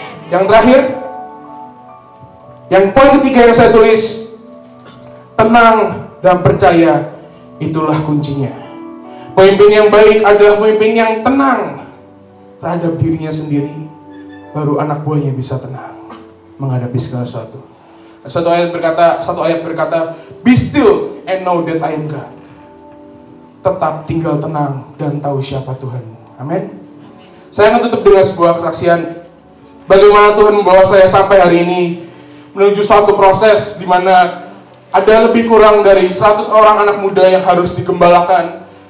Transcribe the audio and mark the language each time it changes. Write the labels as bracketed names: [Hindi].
[Indonesian] Yang terakhir, yang poin ketiga yang saya tulis, tenang dan percaya, itulah kuncinya. Pemimpin yang baik adalah pemimpin yang tenang terhadap dirinya sendiri, baru anak buahnya bisa tenang menghadapi segala sesuatu. Satu ayat berkata, [English] be still and know that I am God. [Indonesian] Tetap tinggal tenang dan tahu siapa Tuhanmu. Amin. Saya akan tutup dengan sebuah kesaksian bagaimana Tuhan membawa saya sampai hari ini menuju suatu proses di mana ada lebih kurang dari 100 orang anak muda yang harus digembalakan.